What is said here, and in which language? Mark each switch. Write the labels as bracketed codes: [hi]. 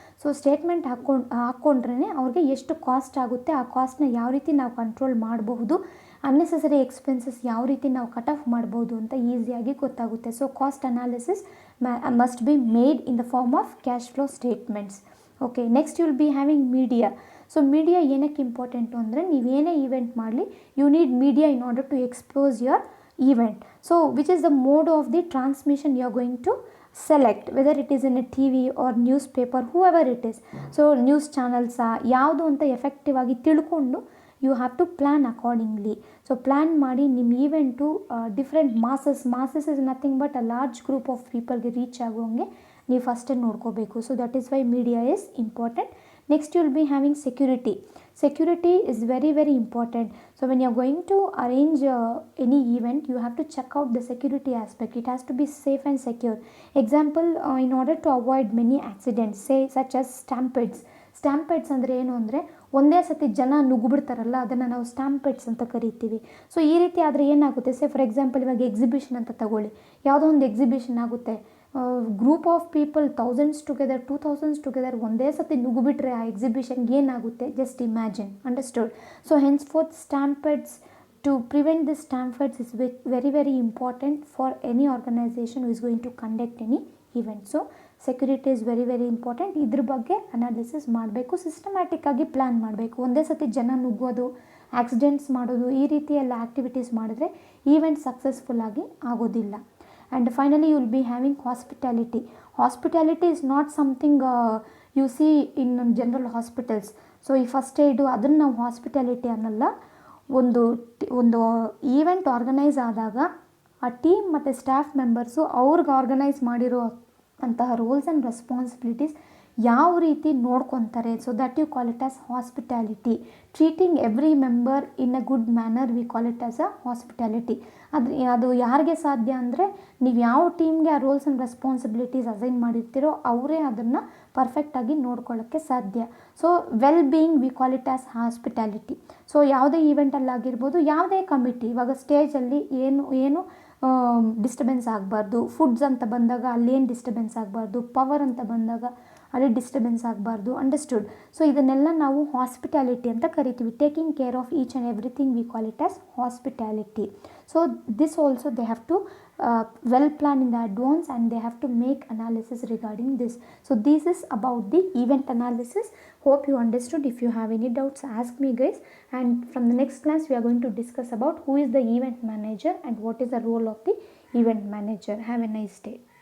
[kn] So statement ಹಾಕ್ಕೊಂಡ್ರೇ ಅವ್ರಿಗೆ ಎಷ್ಟು cost ಆಗುತ್ತೆ, ಆ ಕಾಸ್ಟ್ನ ಯಾವ ರೀತಿ ನಾವು ಕಂಟ್ರೋಲ್ ಮಾಡಬಹುದು, ಅನ್ನೆಸೆಸರಿ ಎಕ್ಸ್ಪೆನ್ಸಸ್ ಯಾವ ರೀತಿ ನಾವು ಕಟ್ ಆಫ್ ಮಾಡ್ಬೋದು ಅಂತ ಈಸಿಯಾಗಿ ಗೊತ್ತಾಗುತ್ತೆ. [en] So cost analysis must be made in the form of cash flow statements. Okay. Next you will be having media. So [kn] media ಏನಕ್ಕೆ ಇಂಪಾರ್ಟೆಂಟು ಅಂದರೆ ನೀವೇನೇ ಈವೆಂಟ್ ಮಾಡಲಿ [en] You need media in order to expose your event. So which is the mode of the transmission you are going to select, whether it is in a TV or newspaper, whoever it is. So news channels [kn] ಯಾವುದು ಅಂತ effective ಆಗಿ ತಿಳ್ಕೊಂಡು [en] You have to plan accordingly. [kn] So plan ಮಾಡಿ ನಿಮ್ಮ event [en] different masses is nothing but a large group of ಪೀಪಲ್ಗೆ [kn] reach ಆಗೋಂಗೆ ನೀವು ಫಸ್ಟೇ ನೋಡ್ಕೋಬೇಕು. [en] So that is why media is important. Next you will be having security. Security is very very important. So when you are going to arrange any event, you have to check out the security aspect. It has to be safe and secure. Example, in order to avoid many accidents, say such as stampedes. [kn] ಸ್ಟ್ಯಾಂಪೇಡ್ಸ್ ಅಂದರೆ ಏನು ಅಂದರೆ ಒಂದೇ ಸತಿ ಜನ ನುಗ್ಗಿಬಿಡ್ತಾರಲ್ಲ, ಅದನ್ನು ನಾವು ಸ್ಟ್ಯಾಂಪೇಡ್ಸ್ ಅಂತ ಕರಿತೀವಿ. ಸೊ ಈ ರೀತಿ ಆದರೆ ಏನಾಗುತ್ತೆ, [en] say for example [kn] ಇವಾಗ ಎಕ್ಸಿಬಿಷನ್ ಅಂತ ತಗೊಳ್ಳಿ. ಯಾವುದೋ ಒಂದು ಎಕ್ಸಿಬಿಷನ್ ಆಗುತ್ತೆ, group of people thousands together 2000s together ಒಂದೇ ಸತಿ ನುಗ್ಗಿಬಿಟ್ರೆ ಆ ಎಕ್ಸಿಬಿಷನ್ಗೆ ಏನಾಗುತ್ತೆ, [en] Just imagine. Understood. So henceforth stampedes, to prevent this stampedes is very very important for any organization who is going to conduct any event. So security is very very important. [kn] ಇದ್ರ ಬಗ್ಗೆ analysis ಮಾಡಬೇಕು, systematic ಆಗಿ plan ಮಾಡಬೇಕು. ಒಂದೇ ಸತಿ ಜನ ನುಗ್ಗೋದು, accidents ಮಾಡೋದು, ಈ ರೀತಿ ಎಲ್ಲ ಆ್ಯಕ್ಟಿವಿಟೀಸ್ ಮಾಡಿದ್ರೆ ಈವೆಂಟ್ ಸಕ್ಸಸ್ಫುಲ್ ಆಗಿ ಆಗೋದಿಲ್ಲ. [en] And finally you will be having hospitality. Hospitality is not something you see in general hospitals. [kn] So ಈ ಫಸ್ಟ್ ಏಡು ಅದನ್ನು ನಾವು ಹಾಸ್ಪಿಟಾಲಿಟಿ ಅನ್ನಲ್ಲ. ಒಂದು ಈವೆಂಟ್ ಆರ್ಗನೈಸ್ ಆದಾಗ ಆ ಟೀಮ್ ಮತ್ತು ಸ್ಟಾಫ್ ಮೆಂಬರ್ಸು ಅವ್ರಿಗೆ ಆರ್ಗನೈಸ್ ಮಾಡಿರೋ ಅಂತಹ ರೋಲ್ಸ್ ಆ್ಯಂಡ್ ರೆಸ್ಪಾನ್ಸಿಬಿಲಿಟೀಸ್ ಯಾವ ರೀತಿ ನೋಡ್ಕೊತಾರೆ. [en] So that you call it as hospitality. Treating every member in a good manner, we call it as a hospitality. [kn] ಅದು ಯಾರಿಗೆ ಸಾಧ್ಯ ಅಂದರೆ ನೀವು ಯಾವ ಟೀಮ್ಗೆ ಆ ರೋಲ್ಸ್ ಆ್ಯಂಡ್ ರೆಸ್ಪಾನ್ಸಿಬಿಲಿಟೀಸ್ ಅಸೈನ್ ಮಾಡಿರ್ತೀರೋ ಅವರೇ ಅದನ್ನು ಪರ್ಫೆಕ್ಟಾಗಿ ನೋಡ್ಕೊಳ್ಳೋಕ್ಕೆ ಸಾಧ್ಯ. [en] So well being we call it as hospitality. [kn] So ಯಾವುದೇ ಈವೆಂಟಲ್ಲಾಗಿರ್ಬೋದು, ಯಾವುದೇ ಕಮಿಟಿ, ಇವಾಗ ಸ್ಟೇಜಲ್ಲಿ ಏನು ಡಿಸ್ಟರ್ಬೆನ್ಸ್ ಆಗಬಾರ್ದು, ಫುಡ್ಸ್ ಅಂತ ಬಂದಾಗ ಅಲ್ಲೇನು ಡಿಸ್ಟರ್ಬೆನ್ಸ್ ಆಗಬಾರ್ದು, ಪವರ್ ಅಂತ ಬಂದಾಗ ಅಲ್ಲಿ ಡಿಸ್ಟರ್ಬೆನ್ಸ್ ಆಗಬಾರ್ದು. ಅಂಡರ್ಸ್ಟುಡ್. ಸೊ ಇದನ್ನೆಲ್ಲ ನಾವು ಹಾಸ್ಪಿಟಾಲಿಟಿ ಅಂತ ಕರಿತೀವಿ. [en] Taking care of each and everything we call it as hospitality. So this also they have to well plan in the advance and they have to make analysis regarding this. So this is about the event analysis. Hope you understood. If you have any doubts, ask me guys, and from the next class we are going to discuss about who is the event manager and what is the role of the event manager. Have a nice day.